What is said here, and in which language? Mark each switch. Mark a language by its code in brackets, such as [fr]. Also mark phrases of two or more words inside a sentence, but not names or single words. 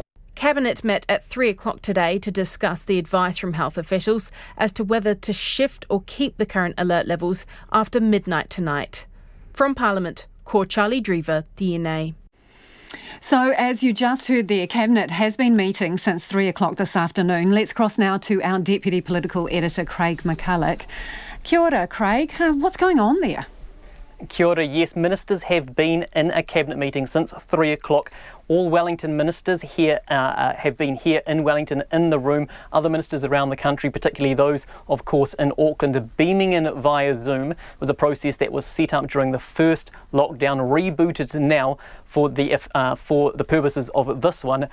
[en] Cabinet met at 3 o'clock today to discuss the advice from health officials as to whether to shift or keep the current alert levels after midnight tonight. From Parliament, Ko Charlie Drever, DNA. So, as you just heard there, Cabinet has been meeting since 3 o'clock this afternoon. Let's cross now to our Deputy Political Editor, Craig McCulloch. [mi] Kia ora, [en] Craig. What's going on there? [mi] Kia ora. [en] Yes, ministers have been in a Cabinet meeting since 3 o'clock. All Wellington ministers here have been here in Wellington in the room. Other ministers around the country, particularly those, of course, in Auckland, beaming in via Zoom. It was a process that was set up during the first lockdown, rebooted now for the purposes of this one.